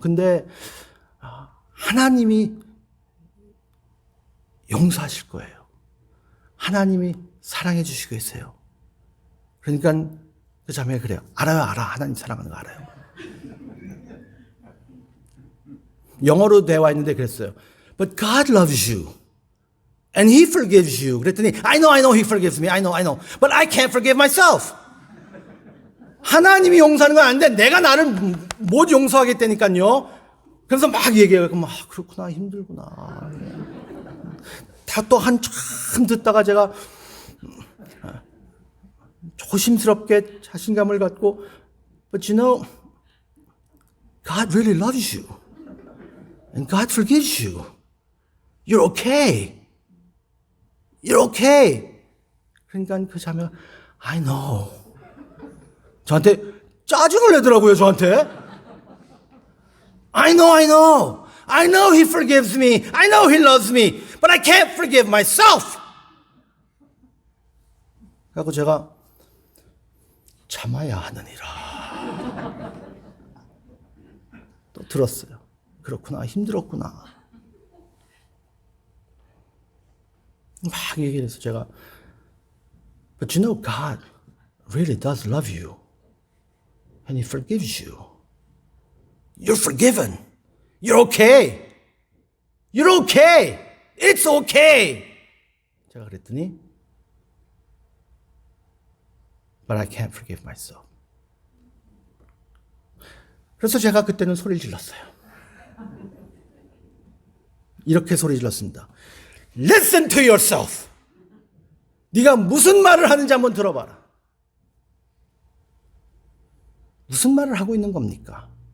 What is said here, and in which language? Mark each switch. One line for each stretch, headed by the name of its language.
Korean: 근데 하나님이 용서하실 거예요. 하나님이 사랑해 주시고 계세요. 그러니까 그 자매가 그래요. 알아요. 하나님 사랑하는 거 알아요. 영어로 대화 했는데 그랬어요.
English: But God loves you. And He forgives you.
Korean: 그랬더니
English: I know He forgives me. I know. But I can't forgive myself.
Korean: 하나님이 용서하는 건 아닌데 내가 나를 못 용서하겠다니까요. 그래서 막 얘기해요. 그럼 그렇구나. 힘들구나. 다 또 한참 듣다가 제가 조심스럽게 자신감을 갖고
English: But you know, God really loves you. And God forgives you. You're okay. You're okay.
Korean: 그러니까 그 자매가
English: I know.
Korean: 저한테 짜증을 내더라고요, 저한테.
English: I know, I know. I know he forgives me. I know he loves me. But I can't forgive myself.
Korean: 그래서 제가 참아야 하느니라. 또 들었어요. 그렇구나. 힘들었구나. 막 얘기를 해서 제가
English: But you know God really does love you. And he forgives you. You're forgiven. You're okay. You're okay. It's okay.
Korean: 제가 그랬더니
English: But I can't forgive myself.
Korean: 그래서 제가 그때는 소리를 질렀어요. 이렇게 소리 질렀습니다.
English: Listen to yourself.
Korean: 네가 무슨 말을 하는지 한번 들어봐라. 무슨 말을 하고 있는 겁니까?